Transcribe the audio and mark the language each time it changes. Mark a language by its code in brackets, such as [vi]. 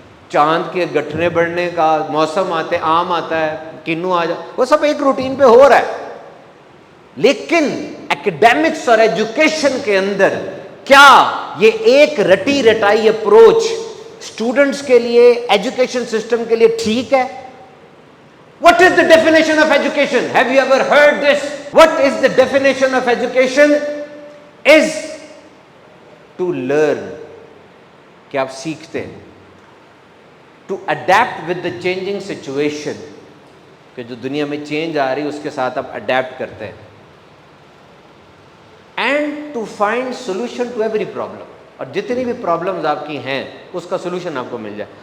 [ur] چاند کے گٹھنے بڑھنے کا موسم آتے, آم آتا ہے, کنو آ جا, وہ سب ایک روٹین پہ ہو رہا ہے. لیکن ایکڈیمکس اور ایجوکیشن کے اندر کیا یہ ایک رٹی رٹائی اپروچ اسٹوڈنٹس کے لیے, ایجوکیشن سسٹم کے لیے ٹھیک ہے؟ [en] What is the definition of education? Have you ever heard this? What is the definition of education? Is to learn, [ur] کہ آپ سیکھتے ہیں. [en] To adapt with the changing situation, [ur] کہ جو دنیا میں چینج آ رہی ہے اس کے ساتھ آپ اڈیپٹ کرتے ہیں. [en] And to find solution to every problem, [ur] اور جتنی بھی پرابلمز آپ کی ہیں اس کا سولوشن آپ کو مل جائے.